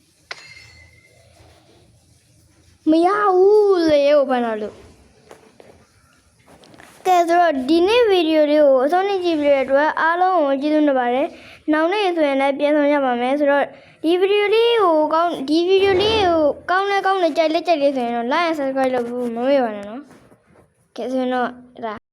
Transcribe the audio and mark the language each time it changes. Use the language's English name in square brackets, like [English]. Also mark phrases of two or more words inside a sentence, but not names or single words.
[Burmese] မရဘူးလေကိုဖမ်းလာလို့ကဲဆိုတော့ဒီနေ့ဗီဒီယိုလေးကိုအဆုံးထိကြည့်ပြီးတဲ့အတွက်အားလုံးကိုကျေးဇူးတင်ပါတယ်နောက်နေ့ဆိုရင်လည်းပြန်ဆောင်ရပါမယ်ဆိုတော့ဒီဗီဒီယိုလေးကိုကောင်းတဲ့ကြိုက်လက်ဆိုရင်တော့ [English] like and subscribe [Burmese] လုပ်ဖို့မမေ့ပါနဲ့နော်ကဲဆိုရင်တော့